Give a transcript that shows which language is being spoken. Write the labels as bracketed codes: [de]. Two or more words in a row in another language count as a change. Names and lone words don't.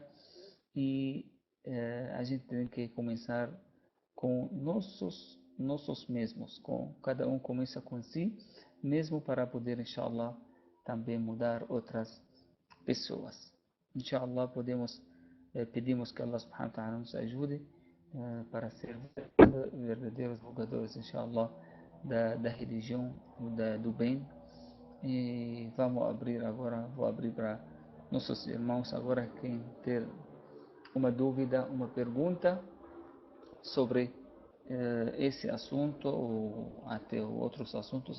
[pt] E a gente tem que começar com nossos mesmos, com cada um começa com si mesmo, para poder, inshallah, também mudar outras pessoas. Inshallah, pedimos que [ar] الله سبحانه وتعالى [pt] nos ajude para ser verdadeiros divulgadores, inshallah, da religião, do bem. E vou abrir para nossos irmãos agora, quem ter uma dúvida, uma pergunta sobre esse assunto ou até outros assuntos.